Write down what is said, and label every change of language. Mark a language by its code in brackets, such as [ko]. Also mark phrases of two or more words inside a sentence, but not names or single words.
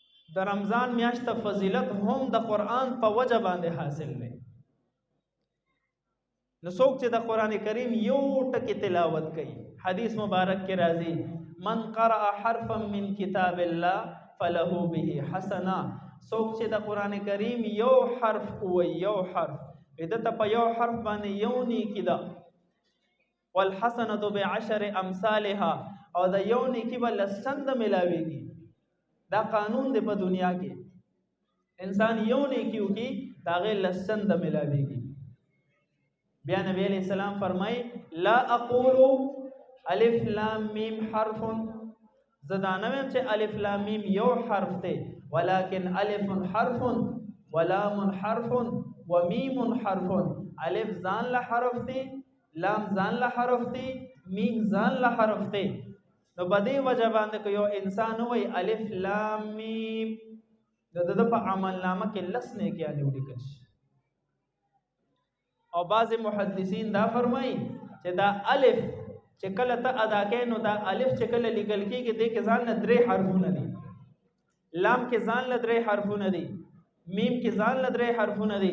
[ps] د رمضان میاشت فضیلت هم د قرآن په وجه باندې حاصل دی. نو څوک چې د قرآن کریم یو ټکی تلاوت کوي، حدیث مبارک کې راځي [ar] من قرأ حرفا من کتاب الله فله به حسنه. [ps] څوک چې د قرآن کریم یو حرف وایي، یو حرف دته په یو حرف باندې یو نیکی ده. [ar] والحسنه بعشر امثالها، [ps] او د یو نیکی به لس چنده ملاویږي. دا قانون دی په دنیا کې، انسان یو نیکی وکړي د هغې لس چنده ملاویږي. بیا نبی [ar] علیہ السلام [ps] فرمای [ar] لا اقول الف لام میم حرف، [ps] زدانه ویم چې [ar] الف لام میم [ps] یو حرف دی، [ar] ولکن الف حرف ولام حرف ومیم حرف. [ps] الف ځان له حرف دی، لام ځان له حرف دی، میم ځان له حرف دی. نو په دې وجه باندې که یو انسان وایي [ar] الف لام میم، [ps] د ده په عمل نامه کې لس نیکیانې ولیکل شي. او بعض محدثین دا فرمایي چې دا الف چې کله ته ادا کوې نو دا الف چې کله لیکل کېږي دې کې ځان له 3 حرفونه دي، لام کې ځان له 3 حرفونه دي، میم کې ځان له 3 حرفونه دي.